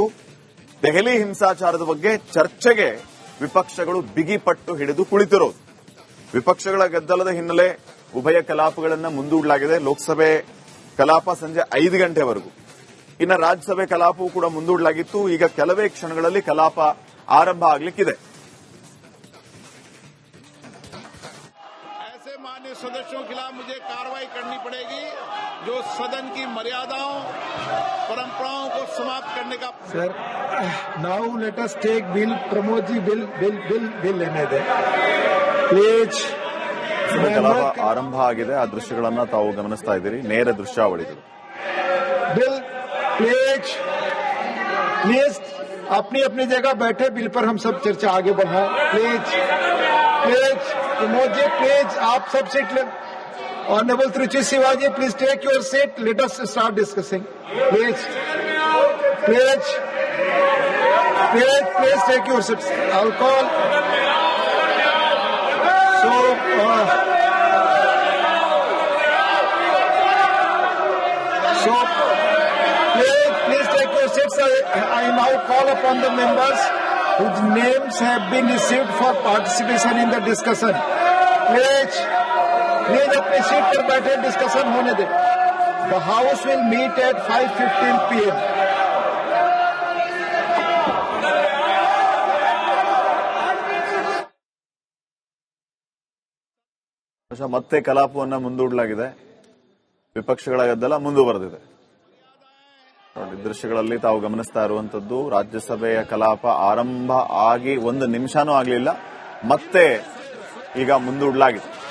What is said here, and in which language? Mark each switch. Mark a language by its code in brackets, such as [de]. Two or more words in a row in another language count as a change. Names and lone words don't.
[kn] ದೆಹಲಿ ಹಿಂಸಾಚಾರದ ಬಗ್ಗೆ ಚರ್ಚೆಗೆ ವಿಪಕ್ಷಗಳು ಬಿಗಿಪಟ್ಟು ಹಿಡಿದು ಕುಳಿತಿರೋದು. ವಿಪಕ್ಷಗಳ ಗದ್ದಲದ ಹಿನ್ನೆಲೆ ಉಭಯ ಕಲಾಪಗಳನ್ನು ಮುಂದೂಡಲಾಗಿದೆ. ಲೋಕಸಭೆ ಕಲಾಪ ಸಂಜೆ 5 ಗಂಟೆವರೆಗೂ. ಇನ್ನು ರಾಜ್ಯಸಭೆ ಕಲಾಪವೂ ಕೂಡ ಮುಂದೂಡಲಾಗಿತ್ತು. ಈಗ ಕೆಲವೇ ಕ್ಷಣಗಳಲ್ಲಿ ಕಲಾಪ ಆರಂಭ ಆಗಲಿಕ್ಕಿದೆ. [hi] माननीय सदस्यों के खिलाफ मुझे कार्रवाई करनी पड़ेगी जो सदन की मर्यादाओं परंपराओं को समाप्त करने का। [en] Sir, now let us take bill, [hi] प्रमोद जी बिल लेने दे प्लीज. [kn] ಕಲಾಪ ಆರಂಭ ಆಗಿದೆ. ಆ ದೃಶ್ಯಗಳನ್ನ ತಾವು ಗಮನಿಸ್ತಾ ಇದ್ದೀರಿ, ನೇರ ದೃಶ್ಯಾವಳಿಗಳು. [en] bill please [hi] अपनी अपनी जगह बैठे, बिल पर हम सब चर्चा आगे बढ़ाएं प्लीज. प्रमोद जी प्लीज आप सब सीट ले. [en] Honourable Trichy Shivaji please take your seat. let us start discussing please take your seat. I will call. So please take your seats. I now call upon the members whose names have been received for participation in the discussion. [hi] Please अपनी सीट पर बैठे, डिस्कशन होने दें. [en] The House will meet at 5:15 p.m. [kn] ಮತ್ತೆ ಕಲಾಪವನ್ನ ಮುಂದೂಡಲಾಗಿದೆ. ವಿಪಕ್ಷಗಳ ಗದ್ದಲ ಮುಂದುವರೆದಿದೆ. ದೃಶ್ಯಗಳಲ್ಲಿ ತಾವು ಗಮನಿಸ್ತಾ ಇರುವಂತದ್ದು, ರಾಜ್ಯಸಭೆಯ ಕಲಾಪ ಆರಂಭ ಆಗಿ 1 ನಿಮಿಷನೂ ಆಗಲಿಲ್ಲ, ಮತ್ತೆ ಈಗ ಮುಂದೂಡಲಾಗಿದೆ.